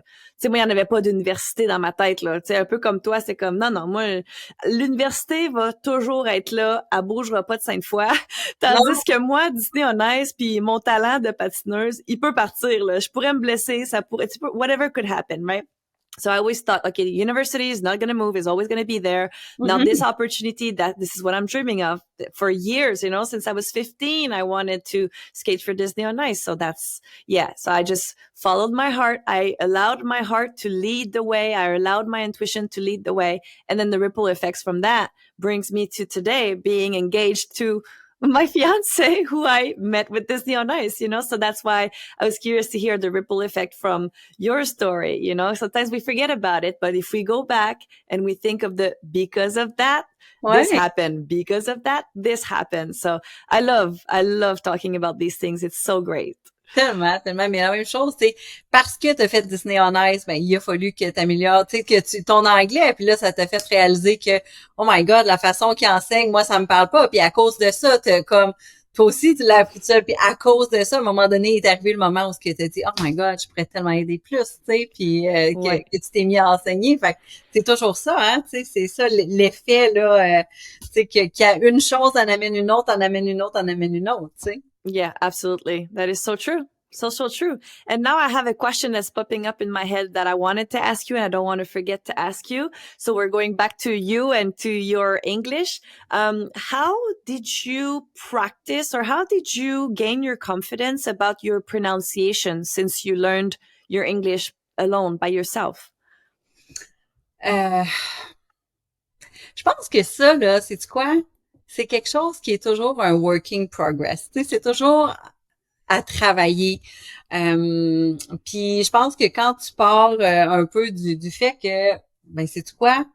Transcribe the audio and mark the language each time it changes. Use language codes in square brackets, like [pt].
[fr] Tu sais, moi, il n'y en avait pas d'université dans ma tête, là. Tu sais, un peu comme toi, c'est comme, non, non, moi, l'université va toujours être là, elle bougera pas de 5 fois. Non, Tandis que moi, Disney on Ice, puis mon talent de patineuse, il peut partir, là. Je pourrais me blesser, ça pourrait, [en] whatever could happen, right? So I always thought, okay, the university is not going to move, is always going to be there. Now this mhm. opportunity, that this is what I'm dreaming of for years, you know, since I was 15, I wanted to skate for Disney on Ice. So that's, yeah. So I just followed my heart. I allowed my heart to lead the way. I allowed my intuition to lead the way. And then the ripple effects from that brings me to today being engaged to my fiance who I met with Disney on Ice, you know? So that's why I was curious to hear the ripple effect from your story, you know? Sometimes we forget about it, but if we go back and we think of the because of that, this [fr] Ouais. [en] happened. Because of that, this happened. So I love talking about these things. It's so great. [fr] Tellement, tellement. Mais la même chose, c'est parce que tu as fait Disney on Ice, ben, il a fallu que tu améliores, tu sais, ton anglais, puis là, ça t'a fait réaliser que, [en] oh my God, [fr] la façon qu'il enseigne, moi, ça me parle pas. Puis à cause de ça, toi aussi, tu l'as appris tout seul. Puis à cause de ça, à un moment donné, il est arrivé le moment où tu t'es dit, [en] oh my God, [fr] je pourrais tellement aider plus, tu sais, puis Ouais. que tu t'es mis à enseigner. Fait que c'est toujours ça, hein, tu sais, c'est ça l'effet, là, tu sais, qu'il y a une chose, en amène une autre, en amène une autre, en amène une autre, tu sais. [en] Yeah, absolutely. That is so true. So, so true. And now I have a question that's popping up in my head that I wanted to ask you and I don't want to forget to ask you. So we're going back to you and to your English. How did you practice or how did you gain your confidence about your pronunciation since you learned your English alone by yourself? [fr] Euh, Je pense que ça, là, c'est quoi? C'est quelque chose qui est toujours un [en] working progress. [fr] Tu sais, c'est toujours à travailler. Euh, Puis je pense que quand tu pars un peu du fait que ben c'est quoi?